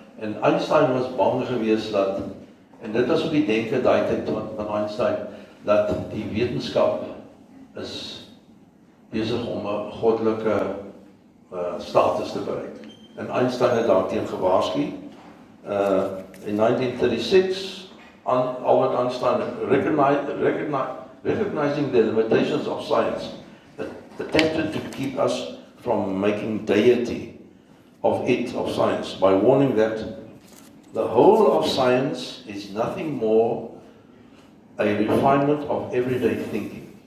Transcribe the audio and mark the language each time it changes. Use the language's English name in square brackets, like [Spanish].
[Afrikaans] En Einstein was bang gewees dat, en dit was ook die denke daai tyd van Einstein, dat die wetenskap is besig om 'n goddelike status te bereik. En Einstein het daarteen gewaarsku. [English] In 1936, Albert Einstein recognizing the limitations of science, attempted to keep us from making deity of science by warning that the whole of science is nothing more a refinement of everyday thinking.